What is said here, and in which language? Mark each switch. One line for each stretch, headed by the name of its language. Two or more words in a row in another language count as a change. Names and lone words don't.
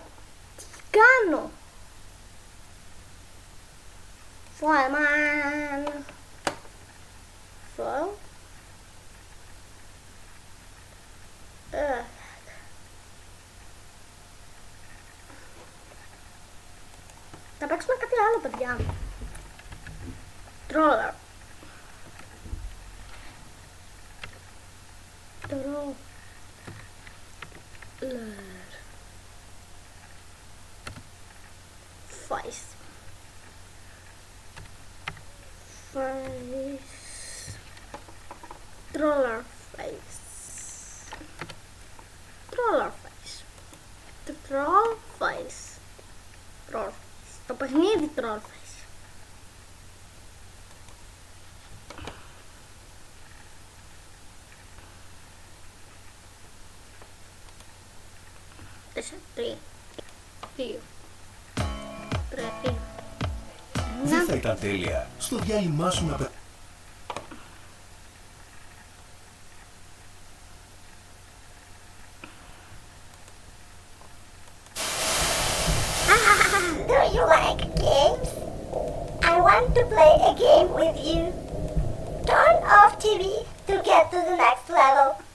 Greek: Τι κάνω. Failman. Fail. Θα παίξουμε κάτι άλλο, παιδιά. Troller. Troller. Face. Troller face. Troller face. Troll face. Troll face. Το παιχνίδι troll face. Τέσσερα, τρία, δύο, τρία. Δεν θα ήταν τέλεια στο διάλειμμά σου να
English: Do you like games? I want to play a game with you. Turn off TV to get to the next level.